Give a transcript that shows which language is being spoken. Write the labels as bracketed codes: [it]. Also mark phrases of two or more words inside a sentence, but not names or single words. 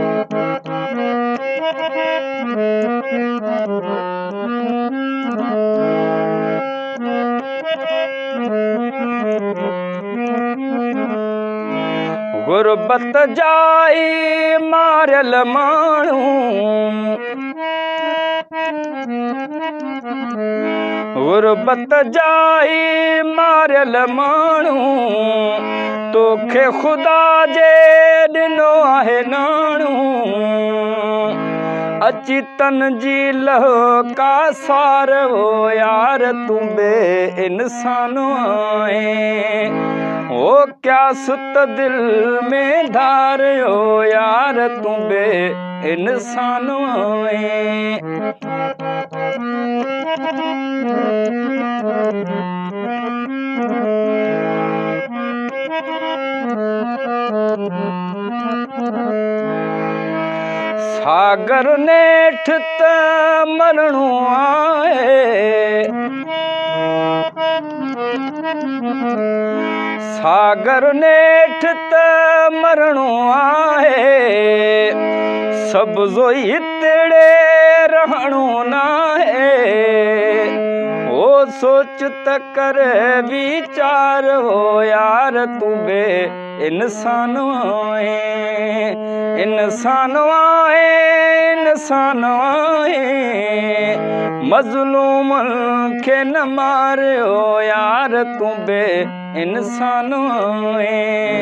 [sd] गुरबत जाई मारल माण्हू गुरबत जाई मारल माण्हू तोखे खुदा जे ॾिनो आहे नाणू अची तन जी लह का सार [ur] ہو یار تو بے انسان ہے. او کیا ست دل میں دھار ہو یار تو بے انسان ہے. [sd] सागर नेठ त मरणो आहे सागर नेठ त मरणो आहे सब जोई हितड़े रहणो नाहे। ओ सोच त कर विचार [ur] ہو یار تو بے انسان ہے. انسان ہے انسان ہے [sd] मज़लूम खे न मार [ur] ہو یار تو بے انسان ہے.